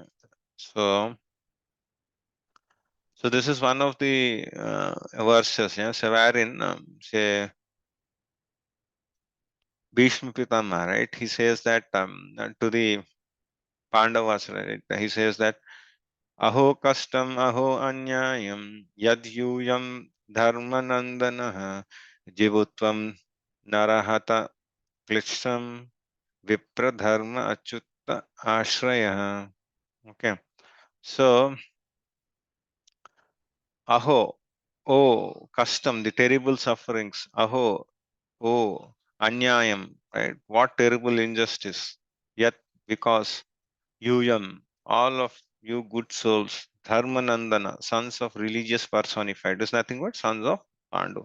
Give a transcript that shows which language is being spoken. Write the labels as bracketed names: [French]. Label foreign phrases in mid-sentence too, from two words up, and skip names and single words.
[English] So, so this is one of the verses, yeah. So wherein, say, Bhishma Pitama, right? He says that to the Pandavas, right? He says that [Sanskrit] अहो कष्टम् अहो अन्याय्यम् यद्यूयम् धर्मनन्दनाः जीवितुम् नार्हथ क्लिष्टम् विप्रधर्म अच्युत आश्रयाः. [English] Okay. So aho, oh, custom, the terrible sufferings. Aho, oh, anyayam, right? What terrible injustice. Yet, because Yuyam, all of you good souls, Dharmanandana, sons of religious personified, is nothing but sons of Pandu.